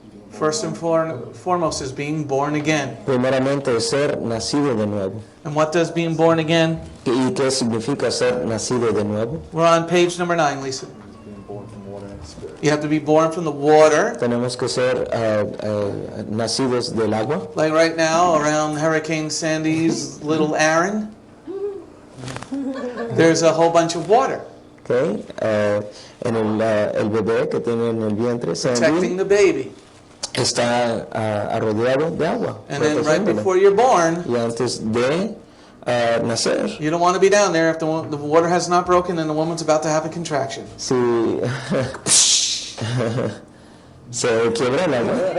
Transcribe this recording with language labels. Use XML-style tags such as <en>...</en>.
<en>First and foremost is being born again.</en> <es>Primeramente es ser nacido de nuevo.</es> <en>And what does being born again?</en> <es>¿Y qué significa ser nacido de nuevo?</es> <en>We're on page number 9, Lisa. You have to be born from the water.</en> <es>Tenemos que ser nacidos del agua.</es> <en>Like right now, around Hurricane Sandy's little Aaron, there's a whole bunch of water. Okay.</en> <es>En el bebé que tiene en el vientre,</es> <en>Protecting the baby.</en> <es>Está rodeado de agua.</es> <en>And then right before you're born,</en> <es>y antes de nacer,</es> <en>you don't want to be down there if the water has not broken and the woman's about to have a contraction.</en> <es>Si se quiebra el agua.</es>